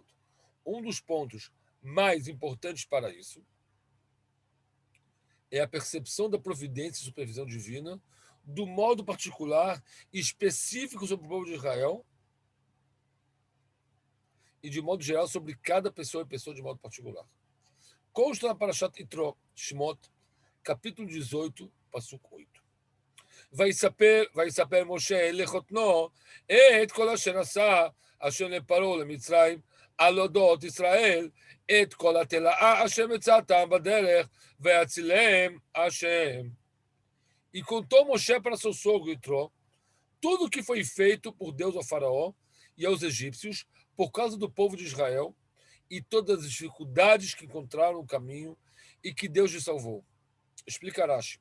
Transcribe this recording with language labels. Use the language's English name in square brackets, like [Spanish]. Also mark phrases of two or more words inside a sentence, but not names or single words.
[Portuguese] Um dos pontos mais importantes para isso é a percepção da providência e supervisão divina do modo particular e específico sobre o povo de Israel e de modo geral sobre cada pessoa e pessoa de modo particular. Consta na Parashat Yitro, Shemot, capítulo 18, passuco 8. [Hebrew] ויספר משה לחותנו את כל אשר עשה אשר לפרעה למצרים על אודות ישראל את כל התלאה אשר מצאתם בדרך ויצילם השם. [Portuguese] E contou Moshe para seu sogro Yitro tudo o que foi feito por Deus ao faraó e aos egípcios por causa do povo de Israel e todas as dificuldades que encontraram no caminho e que Deus lhe salvou. Explica Rashi.